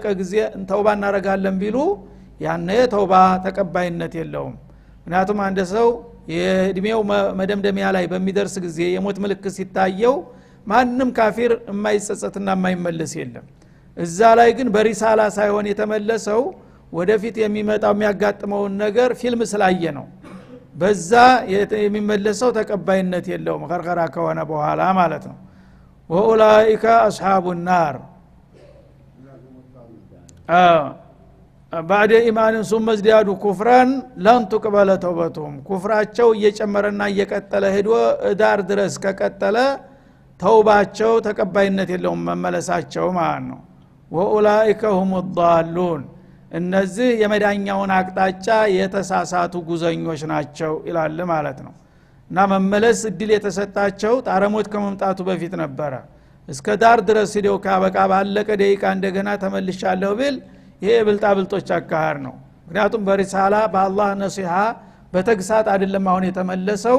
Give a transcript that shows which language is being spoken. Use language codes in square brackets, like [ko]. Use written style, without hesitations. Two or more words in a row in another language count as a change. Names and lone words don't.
[am] ጊዜ ተውባ እናረጋለን ቢሉ ያነ ተውባ ተቀባይነት የለውም። ምክንያቱም አንድ ሰው የእድሜው መደምደሚያ ላይ በሚደርስ ጊዜ የሞት ምልክት ሲታየው ማንም ካፊር የማይጸጸትና የማይመለስ የለም። እዛ ላይ ግን በሪሳላ ሳይሆን የተመለሰው ወደፊት የሚመጣው የሚያጋጥመውን ነገር ፊልም ስላየ ነው። በዛ የሚመለሰው ተቀባይነት የለውም ገርገራ ከሆነ በኋላ ማለት ነው። [ar] أولئك أصحاب النار بعد إيمان ثم ازدادوا كفرا لن تقبل توبتهم [am] ኩፍራቸው እየጨመረና እየቀጠለ ሄዶ ዳር ድረስ ከቀጠለ ተውባቸው ተቀባይነት የለውም መመለሳቸው ማለት ነው። [ar] أولئك هم الضالون [am] እነዚህ የመዳኛውን አቅጣጫ የተሳሳቱ ጉዘኞች ናቸው ይላል ማለት ነው። እና መመለስ እድል የተሰጣቸው ጣረሞት ከመምጣቱ በፊት ነበረ። እስከ ዳር ድረስ ሄደው ካበቃ ባለቀ ደቂቃ እንደገና ተመልሻለሁ ቢል ይሄ ብልጣብልጦች አካሄድ ነው። ምክንያቱም በሪሳላ በአላህ ነሲሃ በተግሳት አይደለም አሁን የተመለሰው።